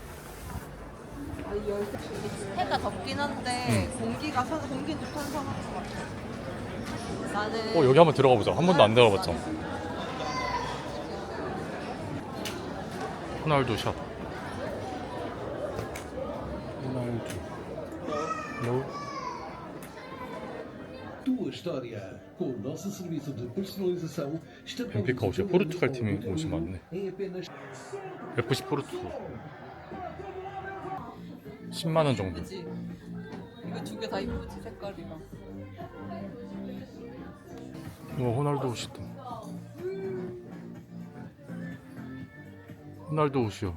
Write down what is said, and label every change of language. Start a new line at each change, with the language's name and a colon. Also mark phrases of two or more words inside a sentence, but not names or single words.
Korean: 해가 덥긴 한데 공기는 좀 선선한 것 같아. 나는 여기 한번 들어가 보자. 한 번도 안 들어봤잖아. 호날두 샷. 호날두. 헬로.
Portuguese: Tua história. Com o nosso serviço de personalização,
Korean: 벤피카 옷이야. 포르투갈 팀이 옷이 많네.
Portuguese: em apenas
Korean: FC 포르투. 10만 원 정도. 이쁘지? 이거 두 개 다 이쁘지 색깔이랑. 호날두 옷이다. 호날두 옷이요.